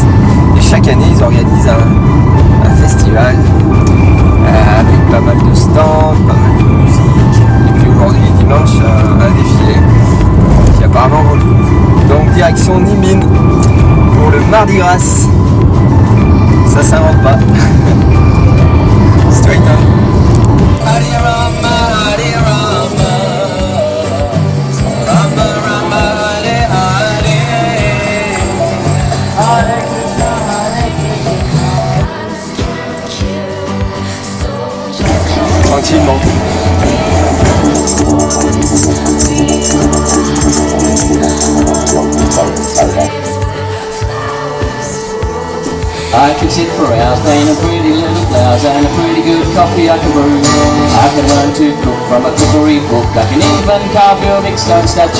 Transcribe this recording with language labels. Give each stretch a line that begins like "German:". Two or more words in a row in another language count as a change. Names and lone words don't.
French: Et chaque année, ils organisent un festival avec pas mal de stands, pas mal de musique. Et puis aujourd'hui, dimanche, un défilé qui apparemment vaut le coup. Donc, direction Ninh Binh pour le Mardi Gras. Ça s'invente pas.
English: Straight on.
Sanskrit: Hare Rama, Hare Rama, Rama Rama, Hare Hare, Hare Krishna, Hare Krishna.
French: Tranquillement.
English: I could sit for hours playing a pretty little blouse and a pretty good coffee I can brew. I can learn to cook from a cookery book. I can even carve you a big stone statue.